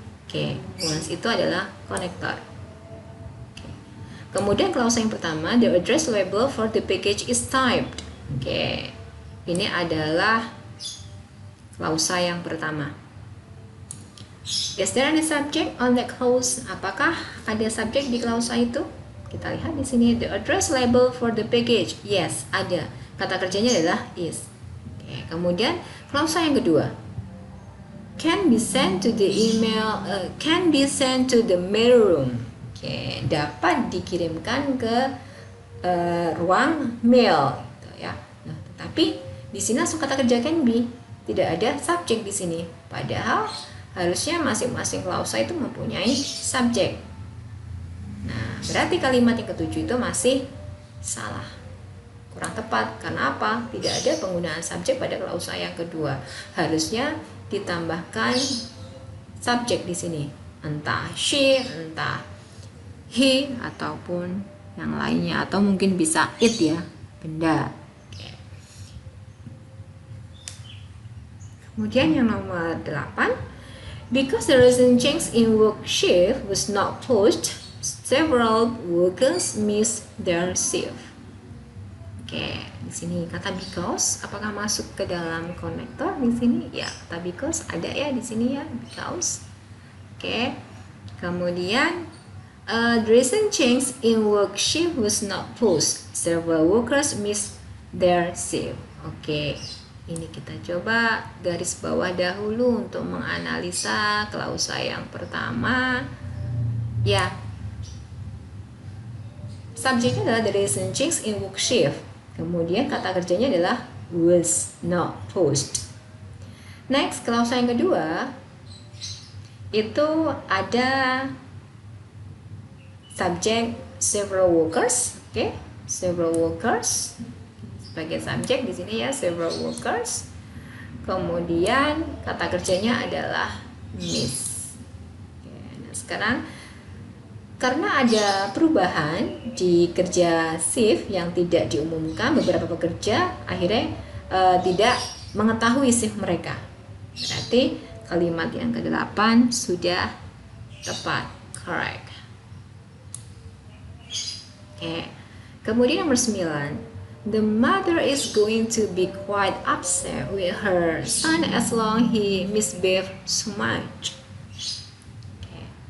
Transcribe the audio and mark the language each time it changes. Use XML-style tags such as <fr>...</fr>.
<id>Oke, once itu adalah konektor. Oke. Kemudian klausa yang pertama,</id> <en>the address label for the package is typed.</en> <id>Oke, ini adalah klausa yang pertama.</id> <en>Is there any subject on that clause?</en> <id>Apakah ada subjek di klausa itu? Kita lihat di sini,</id> <en>the address label for the package.</en> <id>Yes, ada. Kata kerjanya adalah is. Oke, kemudian klausa yang kedua,</id> <en>can be sent to the email, can be sent to the mail room.</en> <id>Oke, dapat dikirimkan ke ruang mail. Ya. Nah, tetapi di sini langsung kata kerja can be, tidak ada subjek di sini. Padahal harusnya masing-masing klausa itu mempunyai subjek. Nah, berarti kalimat yang ketujuh itu masih salah, kurang tepat. Karena apa? Tidak ada penggunaan subjek pada klausa yang kedua. Harusnya ditambahkan subjek di sini, entah she, entah he, ataupun yang lainnya, atau mungkin bisa it ya, benda. Kemudian yang nomor 8,</id> <en>because the recent change in work shift was not pushed, several workers missed their shift.</en> <id>Oke, di sini kata because apakah masuk ke dalam konektor di sini? Ya, kata because ada ya di sini ya, because. Oke.</id> <en>Kemudian the recent change in work shift was not pushed, several workers missed their shift.</en> <id>Oke. Ini kita coba garis bawah dahulu untuk menganalisa klausa yang pertama. Ya, subjeknya adalah</id> <en>the recent change in work shift.</en> <id>Kemudian kata kerjanya adalah</id> <en>was not pushed.</en> <id>Next, klausa yang kedua itu ada subjek</id> <en>several workers.</en> <id>Oke,</id> <en>several workers</en> <id>sebagai subjek di sini ya, several workers. Kemudian kata kerjanya adalah miss. Oke, nah sekarang karena ada perubahan di kerja shift yang tidak diumumkan, beberapa pekerja akhirnya tidak mengetahui shift mereka. Berarti kalimat yang ke-8 sudah tepat, correct. Oke. Kemudian nomor 9,</id> <en>the mother is going to be quite upset with her son as long he misbehaved so much. Okay.</en>